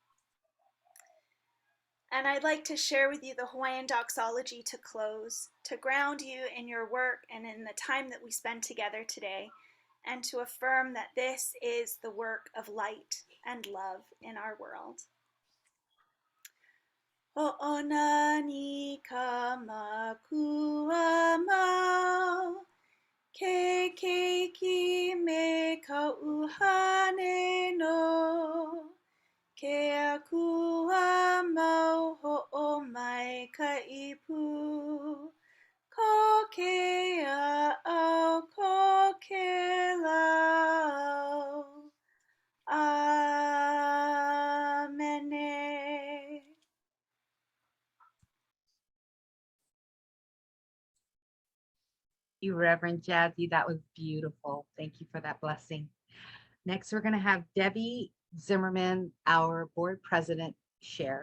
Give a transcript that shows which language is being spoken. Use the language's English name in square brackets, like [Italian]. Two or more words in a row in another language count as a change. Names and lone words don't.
[English] And I'd like to share with you the Hawaiian doxology to close, to ground you in your work and in the time that we spend together today, and to affirm that this is the work of light and love in our world. [Hawaiian] Ho'onani ka makua mau, ke keiki me ka uhane no, ke akua mau ho'o mai ka ipu, ko ke au ko ke lau. [English] Amen. You, Reverend Jazzy. That was beautiful. Thank you for that blessing. Next, we're going to have Debbie Zimmerman, our board president, share.